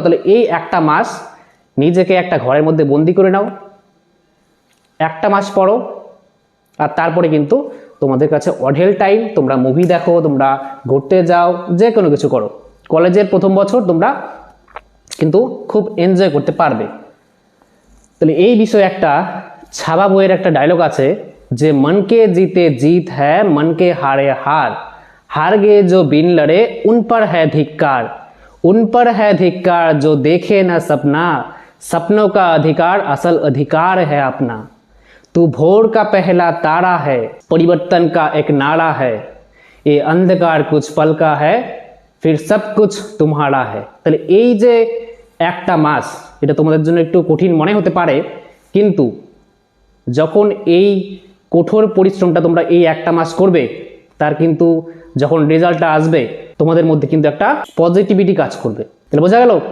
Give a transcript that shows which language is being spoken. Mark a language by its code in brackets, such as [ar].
[bn] তাহলে এই 1টা মাস নিজেকে একটা ঘরের মধ্যে বন্দি করে নাও, 1টা মাস পড়ো, আর তারপরে কিন্তু তোমাদের কাছে অঢেল টাইম। তোমরা মুভি দেখো, তোমরা ঘুরতে যাও, যে কোনো কিছু করো। কলেজের প্রথম বছর তোমরা কিন্তু খুব এনজয় করতে পারবে। তাহলে এই বিষয়ে একটা ছাবা বইয়ের একটা ডায়লগ আছে যে [hi] মনকে জিতে জিত হ্যায়, মনকে হারে হার, हार गए जो बिन लड़े उन पर है धिक्कार, उन पर है धिक्कार जो देखे न सपना, सपनों का अधिकार असल अधिकार है अपना। तू भोर का पहला तारा है, परिवर्तन का एक नारा है, ये अंधकार कुछ पल का है, फिर सब कुछ तुम्हारा है। [bn] তাহলে এই যে 1টা মাস, এটা তোমাদের জন্য একটু কঠিন মনে হতে পারে, কিন্তু যখন এই কঠোর পরিশ্রমটা তোমরা এই 1টা মাস করবে, তার কিন্তু যখন রেজাল্টটা আসবে তোমাদের মধ্যে কিন্তু একটা পজিটিভিটি কাজ করবে। তাহলে বোঝা গেল?